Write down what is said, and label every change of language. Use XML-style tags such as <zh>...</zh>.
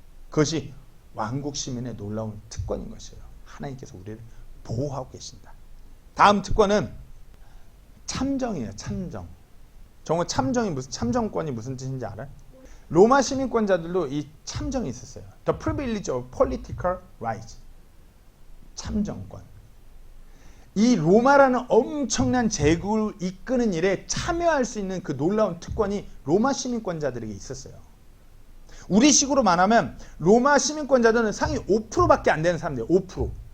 <ko>그것이 왕국 시민의 놀라운 특권인 것이에요. 하나님께서 우리를 보호하고 계신다. 다음 특권은 참정이에요. 참정. 정말 참정권이 무슨 뜻인지 알아요? 로마 시민권자들도 이 참정이 있었어요.</ko> <en>The privilege of political rights.</en> <ko>참정권. 이 로마라는 엄청난 제국을 이끄는 일에 참여할 수 있는 그 놀라운 특권이 로마 시민권자들에게 있었어요. 우리 식으로 말하면 로마 시민권자들은 상위 5%밖에 안 되는 사람들이에요. 5%.</ko>